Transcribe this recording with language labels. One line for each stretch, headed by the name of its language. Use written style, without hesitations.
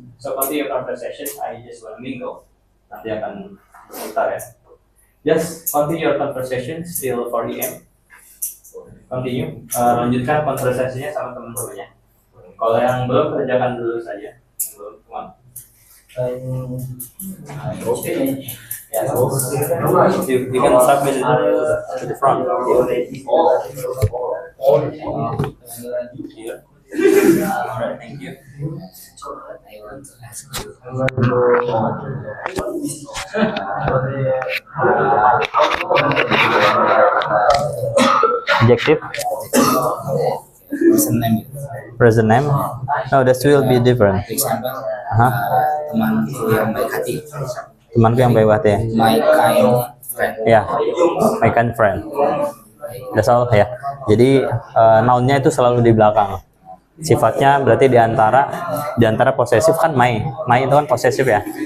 English: So continue your conversation. I just want to mingle.
Indonesian: Nanti akan sebentar ya.
English: Just continue your conversation still 4 AM. Continue.
Indonesian: Lanjutkan konversasinya sama teman-temannya. Kalau yang belum, kerjakan dulu saja. Belum,
English: come on. Yeah, you can submit it to the front. Here. Alright, thank you. I want to ask you. Objective. Present name. Present name? No, that will be different. For example, Huh?
Indonesian: temanku yang baik hati. Temanku yang baik hati ya.
English: My kind friend.
Indonesian: Ya,
English: my kind friend. That's all
Indonesian: ya. Jadi noun-nya itu selalu di belakang. Sifatnya berarti di antara posesif kan my itu kan posesif ya.